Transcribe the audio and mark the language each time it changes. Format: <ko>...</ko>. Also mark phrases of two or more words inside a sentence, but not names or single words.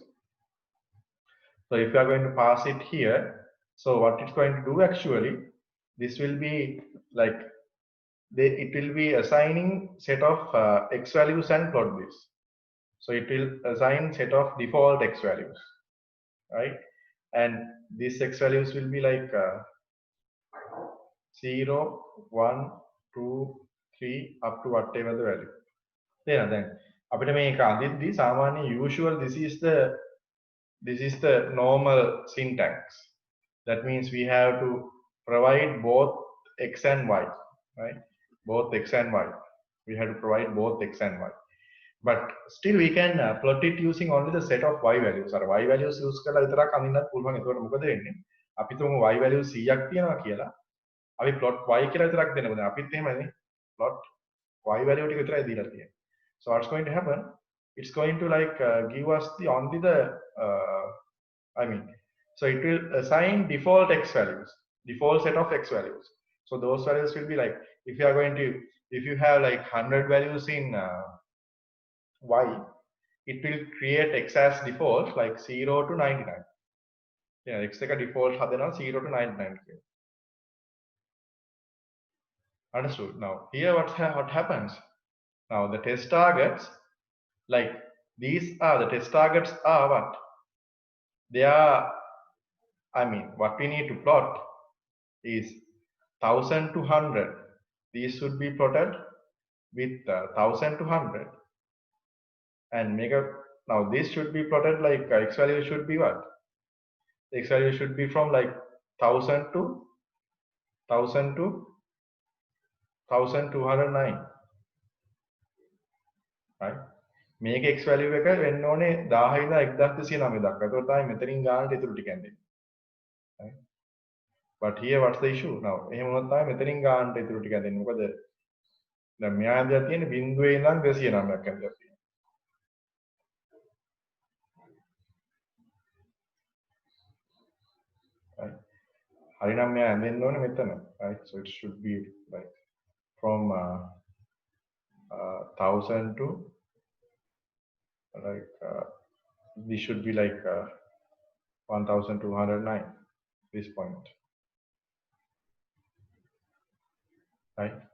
<en>So if you are going to pass it here, so what it's going to do actually, this will be like it will be assigning set of x values and plot this. So it will assign set of default x values, right? And these x values will be like 0, 1, 2, 3 up to whatever the value. Then</en> <si>අපිට මේක අදිද්දී සාමාන්‍ය</si> <en>usual this is the normal syntax. That means we have to provide both x and y, right? Both x and y. We have to provide both x and y. But still we can plot it using only the set of y values.</en> <si>අර</si> <en>y values use</en> <si>කරලා විතරක් අඳින්නත් පුළුවන්. ඒතකොට මොකද වෙන්නේ? අපි තුමු y value 100ක් තියෙනවා කියලා. අපි</si> <en>plot y</en> <si>කියලා විතරක් දෙන්න බෑ. අපිත් එහෙමනේ.</si> <en>plot y value</en> <si>ටික විතරයි දීලා තියෙන්නේ.</si> <en>So what's going to happen? It's going to like give us the only the so it will assign default x values, default set of x values. So those values will be like, if you have like 100 values in y, it will create x as default like 0 to 99. Yeah,</en> <si>x එක default හදනවා 0 to 99.</si> <en>Understood. Now here what happens? Now the test targets, like these are the test targets are what? They are, what we need to plot is 1000 to 100. These should be plotted with 1000 to 100. And now this should be plotted like x value should be what? X value should be from like 1000 to 1209. Right?</en> <si>මේක</si> <en>x value</en> <si>එක වෙන්න ඕනේ 1000 ඉඳලා 1209 දක්වා. ඒතකොට තමයි මෙතනින් ගානට ඉතුරු ටික එන්නේ.</si> <en>Right? But here what's the issue?</en> <si>Now එහෙම වුණොත් තමයි මෙතනින් ගානට ඉතුරු ටික දෙන්නේ. මොකද දැන් මෙයා ඇඳලා තියෙන්නේ බිඳුවේ ඉඳන් 209ක් ඇඳලා තියෙනවා.</si> <en>Right?</en> <si>හරිනම් මෙයා ඇඳෙන්න ඕනේ මෙතන.</si> <en>Right? So it should be like from 1000 to like this should be like 1209 this point, right?</en>